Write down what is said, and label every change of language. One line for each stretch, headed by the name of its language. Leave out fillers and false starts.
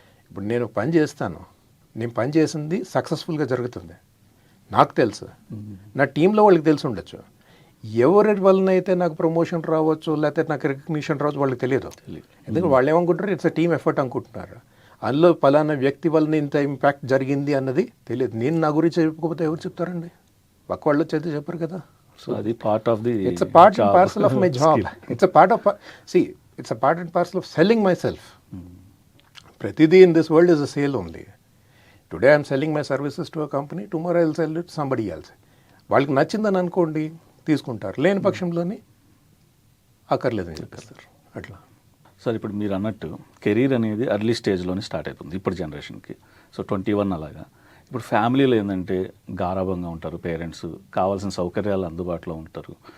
Telugu: ఇప్పుడు నేను పని చేస్తాను, నేను పని చేసింది సక్సెస్ఫుల్గా జరుగుతుంది, నాకు తెలుసు, నా టీంలో వాళ్ళకి తెలిసి ఉండొచ్చు. ఎవరి వలన అయితే నాకు ప్రమోషన్ రావచ్చు లేకపోతే నాకు రికగ్నిషన్ రావచ్చు వాళ్ళకి తెలియదు. ఎందుకంటే వాళ్ళు ఏమనుకుంటారు,
English: it's a team effort
Telugu: అనుకుంటున్నారు. అందులో పలానా వ్యక్తి వలన ఇంత ఇంపాక్ట్ జరిగింది అన్నది తెలియదు. నేను నా గురించి చెప్పకపోతే ఎవరు చెప్తారండి? పక్క వాళ్ళు వచ్చి చెప్పరు కదా.
English: So అది part of the, it's a part and parcel of my job. It's a part of, see, it's a part and parcel of selling myself. Pratidi in this world is a sale only. Today I am selling my services to a company, tomorrow I will sell it to somebody else.
Telugu: వాళ్ళకి నచ్చిందని అనుకోండి తీసుకుంటారు, లేని పక్షంలోని అక్కర్లేదని చెప్పేస్తారు. అట్లా. Sir ఇప్పుడు మీరు అన్నట్టు కెరీర్ అనేది ఎర్లీ స్టేజ్లోనే స్టార్ట్ అవుతుంది ఇప్పుడు జనరేషన్కి. సో 21 అలాగా. ఇప్పుడు ఫ్యామిలీలో ఏంటంటే గారాభంగా ఉంటారు పేరెంట్స్, కావాల్సిన సౌకర్యాలు అందుబాటులో ఉంటారు.